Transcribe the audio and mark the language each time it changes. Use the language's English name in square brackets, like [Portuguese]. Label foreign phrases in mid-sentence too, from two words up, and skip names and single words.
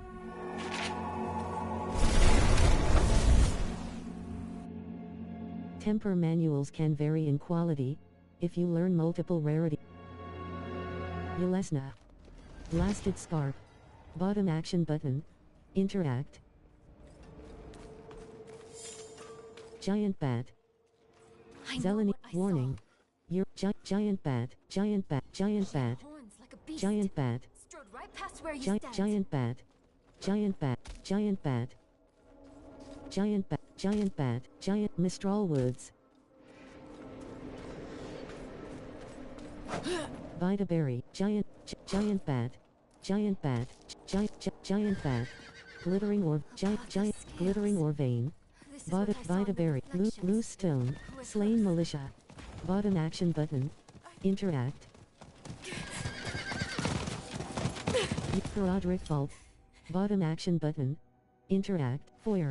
[English] Temper manuals can vary in quality, if you learn multiple rarity. Yelesna. Blasted Scarp. Bottom action button. Interact. Giant Bat. Zeleny. Warning. Your giant bat. Giant bat. Giant bat. Giant bat. Giant bat. Giant bat. Giant bat. Giant bat. Giant bat. Giant Mistral Woods. Vita Berry. Giant bat. Giant bat. Giant bat. Glittering or giant glittering or vein. Vita Berry. Loose Stone. Slain Militia. Bottom action button. Interact. Roderick Vault. Bottom action button. Interact. Foyer.